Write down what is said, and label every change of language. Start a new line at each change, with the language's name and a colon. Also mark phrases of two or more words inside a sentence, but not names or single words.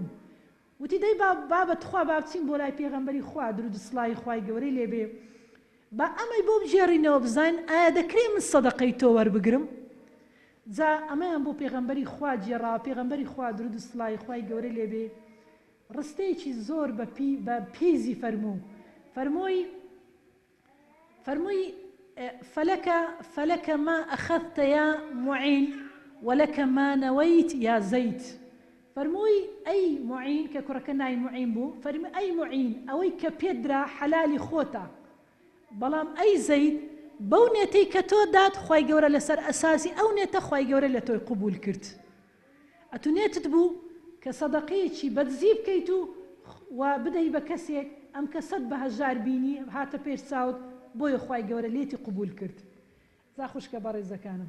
Central Kurdish: وتی دەی بابەت خوا با بچین بۆ لای پێغەمبەری خوا درود و سڵای خوای گەورەی لێبێ، با ئەمەی بۆ بژێڕینەوە بزانین ئایا دەکرێت من سەدەقەی تۆ وەربگرم؟ جا ئەمەیان بۆ پێغەمبەری خوا جێڕا، پێغەمبەری خوا درود و سڵای خوای گەورەی لێبێ ڕستەیەکی زۆر بە پێیزی فەرمووی
Arabic: فلك ما أخذت يا معين ولك ما نويت يا زيد.
Central Kurdish: فرمووی ئەی معین کە کوڕەکە ناوی معین بوو، فەرمی ئەی معین ئەوەی کە پێدرا حەلالی خۆتە، بەڵام ئەی زەید بەو نێتەی کە تۆ دات خوای گەورە لەسەر ئەساسی ئەو نێتە خوای گەورە لە تۆی قبول کرد. ئەتونێتت بوو کە سەدەقەیەکی بەدزی بکەیت و بدەی بە کەسێک ئەم کەسەت بە هەژار بینی هاتە پێش چاوت، بۆیە خوای گەورە لێتی قبول کرد.